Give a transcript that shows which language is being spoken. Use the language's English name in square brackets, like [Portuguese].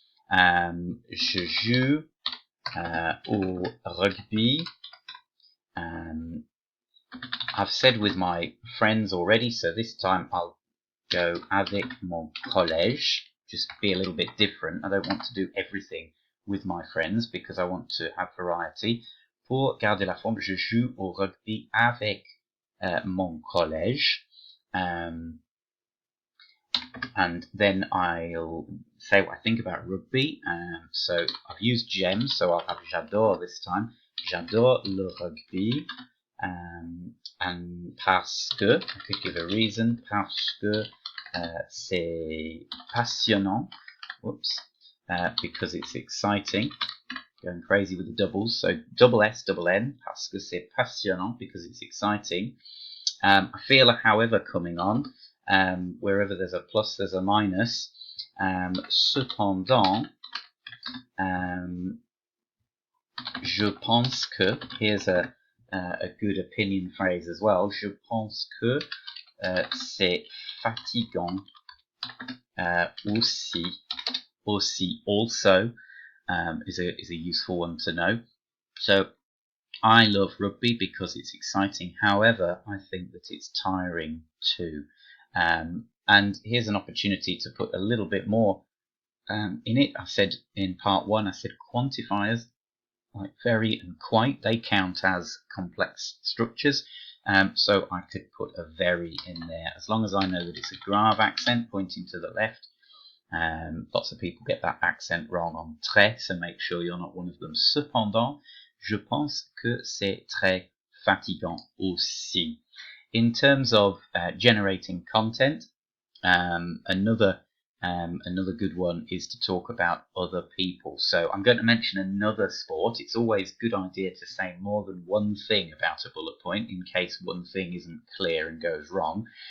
[French] Je joue au rugby. [English] I've said with my friends already, so this time I'll go [French] avec mon collège, [English] just be a little bit different. I don't want to do everything with my friends because I want to have variety. [French] Pour garder la forme, je joue au rugby avec mon collège. [English] And then I'll say what I think about rugby. So I've used [French] j'aime, [English] so I'll have [French] j'adore [English] this time. [French] J'adore le rugby. [English] And [French] parce que, [English] I could give a reason, [French] parce que c'est passionnant. [English] Whoops. Because it's exciting. Going crazy with the doubles. So double S, double N, [French] parce que c'est passionnant, [English] because it's exciting. I feel a however coming on. Wherever there's a plus, there's a minus. [French] Cependant, je pense que, [English] here's a good opinion phrase as well. [French] Je pense que c'est fatigant aussi. [English] Also is a useful one to know. So I love rugby because it's exciting. However, I think that it's tiring too. And here's an opportunity to put a little bit more in it. I said in part 1, I said quantifiers like very and quite, they count as complex structures. So I could put a very in there, as long as I know that it's a grave accent pointing to the left. Lots of people get that accent wrong on très, so make sure you're not one of them. [French] Cependant, je pense que c'est très fatigant aussi. [English] In terms of generating content, another good one is to talk about other people. So I'm going to mention another sport. It's always a good idea to say more than one thing about a bullet point in case one thing isn't clear and goes wrong.